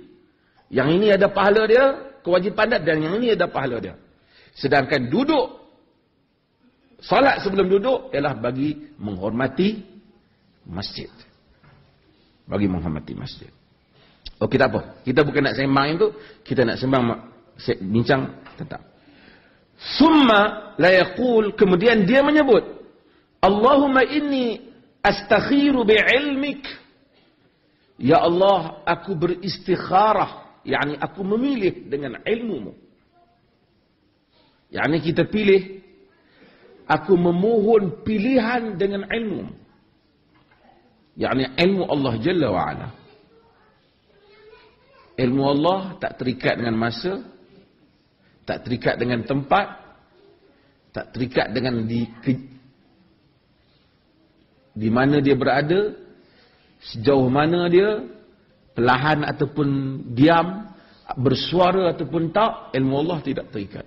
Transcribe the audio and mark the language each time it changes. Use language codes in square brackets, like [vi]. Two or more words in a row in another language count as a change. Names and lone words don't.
[ms] Yang ini ada pahala dia, kewajipan dia, dan yang ini ada pahala dia. Sedangkan duduk, salat sebelum duduk ialah bagi menghormati masjid. Bagi menghormati masjid. Okey, tak apa. Kita bukan nak sembang itu, kita nak bincang tentang. [ar] ثم ليقل, [ms] kemudian dia menyebut, [ar] اللهم إني أستخير بعلمك. [ms] Ya Allah, aku beristikharah, yakni aku memilih dengan ilmumu. Yakni kita pilih, aku memohon pilihan dengan ilmu. Yakni ilmu Allah [ar] جل وعلا. [ms] Ilmu Allah tak terikat dengan masa, tak terikat dengan tempat, tak terikat dengan di mana dia berada, sejauh mana dia, perlahan ataupun diam, bersuara ataupun tak, ilmu Allah tidak terikat.